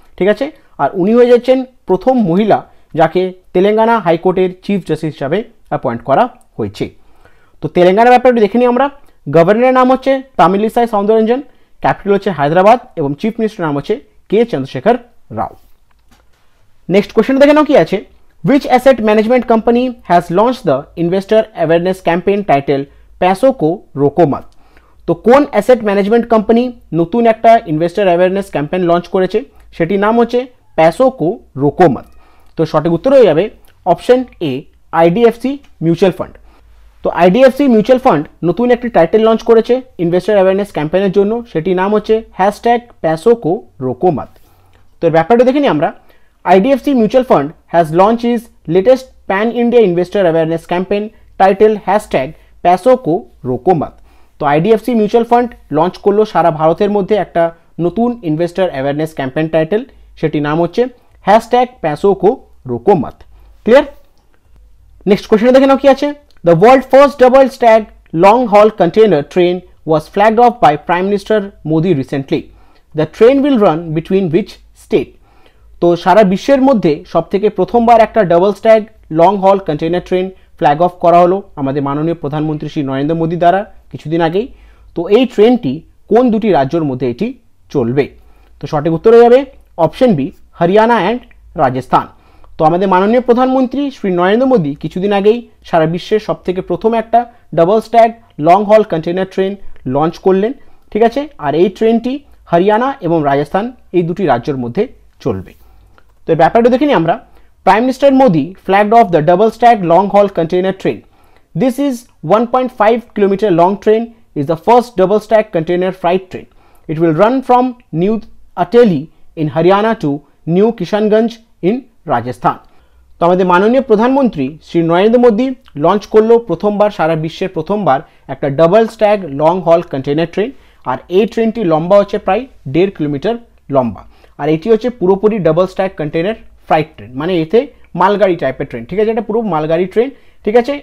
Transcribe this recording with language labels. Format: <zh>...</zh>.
<bn>ঠিক আছে, আর উনি হয়ে যাচ্ছেন প্রথম মহিলা যাকে তেলেঙ্গানা হাইকোর্টের চিফ জাস্টিস হিসাবে অ্যাপয়েন্ট করা হয়েছে। তো তেলেঙ্গানার ব্যাপারটা দেখে নিই আমরা। গভর্নরের নাম হচ্ছে তামিলিসাই সৌন্দরঞ্জন, ক্যাপিটাল হচ্ছে হায়দ্রাবাদ এবং চিফ মিনিস্টার নাম হচ্ছে কে চন্দ্রশেখর রাও। নেক্সট কোশ্চেন দেখে নাও কি আছে,</bn> <en>which asset management company has launched the investor awareness campaign titled पैसों को रोको मत।</en> <bn>তো কোন অ্যাসেট ম্যানেজমেন্ট কোম্পানি নতুন একটা ইনভেস্টর অ্যাওয়ারনেস ক্যাম্পেইন লঞ্চ করেছে? সেটির নাম হচ্ছে पैसों को रोको मत। তো সঠিক উত্তর হয়ে যাবে option A IDFC mutual fund. তো আইডিএফসি মিউচুয়াল ফান্ড নতুন একটি টাইটেল লঞ্চ করেছে ইনভেস্টর অ্যাওয়ারনেস ক্যাম্পেইনের জন্য, সেটির নাম হচ্ছে #पैसों को रोको मत। তো এর ব্যাপারটা দেখে নিই আমরা।</bn> <en>IDFC Mutual Fund has launched its latest pan-India investor awareness campaign titled #पैसों को रोको मत।</en> <bn>তো IDFC মিউচুয়াল ফান্ড লঞ্চ করলো সারা ভারতের মধ্যে একটা নতুন ইনভেস্টর অ্যাওয়ারনেস ক্যাম্পেইন টাইটেল, সেটি নাম হচ্ছে #पैसों-को-रोको-मत। ক্লিয়ার? নেক্সট কোশ্চেনে দেখে নাও কি আছে।</bn> <en>The world first double stack long haul container train was flagged off by Prime Minister Modi recently. The train will run between which state?</en> <bn>তো সারা বিশ্বের মধ্যে সবথেকে প্রথমবার একটা ডাবল স্ট্যাগ লং হল কন্টেইনার ট্রেন ফ্ল্যাগ অফ করা হলো আমাদের মাননীয় প্রধানমন্ত্রী শ্রী নরেন্দ্র মোদী দ্বারা কিছুদিন আগেই। তো এই ট্রেনটি কোন দুটি রাজ্যের মধ্যে এটি চলবে? তো সঠিক উত্তর হয়ে যাবে option B, Haryana and Rajasthan. তো আমাদের মাননীয় প্রধানমন্ত্রী শ্রী নরেন্দ্র মোদী কিছুদিন আগেই সারা বিশ্বের সবথেকে প্রথম একটা ডাবল স্ট্যাগ লং হল কন্টেইনার ট্রেন লঞ্চ করলেন, ঠিক আছে। আর এই ট্রেনটি হরিয়ানা এবং রাজস্থান এই দুটি রাজ্যের মধ্যে চলবে। তো এই ব্যাপারটা দেখে নিই আমরা।</bn> <en>Prime minister Modi flagged off the double stack long haul container train. This is 1.5 kilometer long train is the first double stack container freight train. It will run from New Ateli in Haryana to New Kishanganj in Rajasthan.</en> <bn>তো আমাদের মাননীয় প্রধানমন্ত্রী Shri Narendra Modi launch করলো প্রথমবার, সারা বিশ্বের প্রথমবার একটা double stag long হল কন্টেইনার ট্রেন। আর এই ট্রেনটি লম্বা হচ্ছে প্রায় 1.5 কিলোমিটার লম্বা। আর এটি হচ্ছে পুরোপুরি double stag container fruit train, মানে এতে মালগাড়ি টাইপের ট্রেন, ঠিক আছে। এটা পুরো মালগাড়ি ট্রেন, ঠিক আছে।</bn>